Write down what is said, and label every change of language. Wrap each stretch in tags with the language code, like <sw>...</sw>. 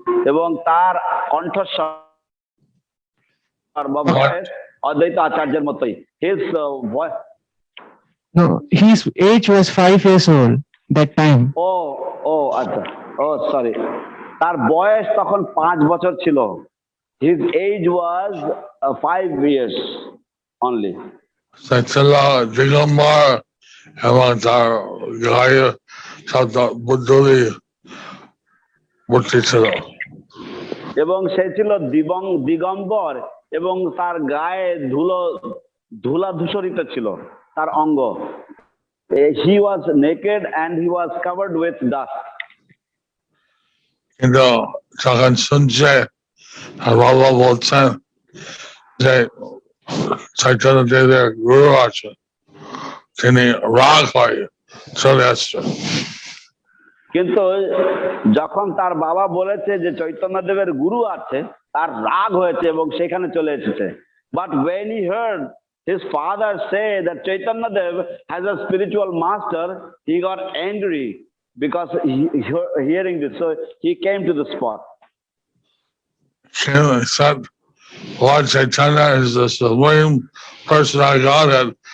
<bn>এবং তার কণ্ঠস্বর বা ভয়েস অদ্বৈত আচার্যের মতোই।</bn> <en>His voice. No, his age was 5 years old that time.</en> <bn>আচ্ছা, sorry. তার বয়স তখন 5 বছর ছিল।</bn> <en>His age was 5 years only.</en> <bn>ছিল দিগম্বর এবং তার গায়ে সব বুদ্ধি ছিল। এবং সে ছিল দিগম্বর এবং তার গায়ে ধুলা ধূসরিত ছিল তার অঙ্গ।</bn> <en>He was naked and he was covered with dust.</en> <bn>কিন্তু যখন শুনছে বাবা বলছেন যে চৈতন্য দেবের গুরু আছে, তিনি রাগ হয়ে চলে আসছেন। কিন্তু যখন তার বাবা বলেছে যে চৈতন্য দেবের গুরু আছে, তার রাগ হয়েছে এবং সেখানে চলে এসেছে।</bn> <en>But when he heard his father say that Chaitanya Dev has a spiritual master, he got angry because hearing this, so he came to the spot. He said, Lord Chaitanya is the supreme personality of Godhead.</en>